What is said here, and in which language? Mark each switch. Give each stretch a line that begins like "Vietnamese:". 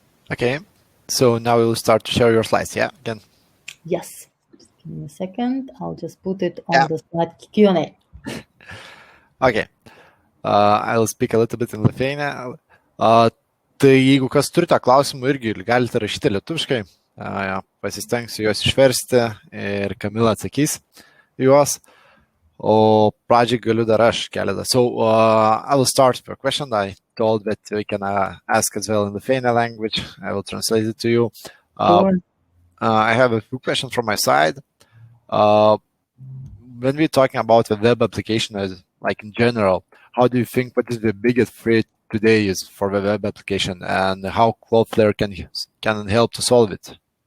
English: Okay, so now we'll start to share your slides, yeah, again? Yes. Just give me a second. I'll just put it on the slide Q&A. Okay. I'll speak a little bit in Lithuania.
Lithuanian: Tai jeigu kas turite klausimų, irgi galite rašyti lietuviškai. Pasistengsiu juos išversti ir Kamila atsakys juos. O pradžiai galiu dar aš keletą.
English: So I will start with a question. I told that we can ask as well in the Lithuania language. I will translate it to you. Sure. I have a few questions from my side. When we're talking about the web application as like in general, how do you think what is the biggest threat today is for the web application and how Cloudflare can help to solve it?